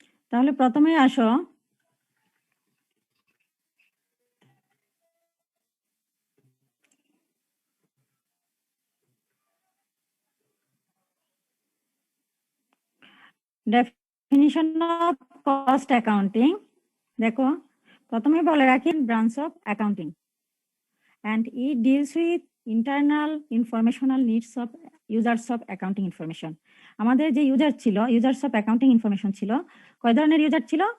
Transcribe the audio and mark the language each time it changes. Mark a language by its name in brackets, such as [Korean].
[Bangla] তাহলে প্রথমে আসো, ডেফিনিশন অফ কস্ট অ্যাকাউন্টিং। দেখো, প্রথমে বলে রাখি [English] Branch of accounting and it deals with internal informational needs of users of accounting information. [Bangla] আমাদের যে ইউজার ছিল, ইউজার্স অফ অ্যাকাউন্টিং ইনফরমেশন ছিল, কয় ধরনের ইউজার ছিল?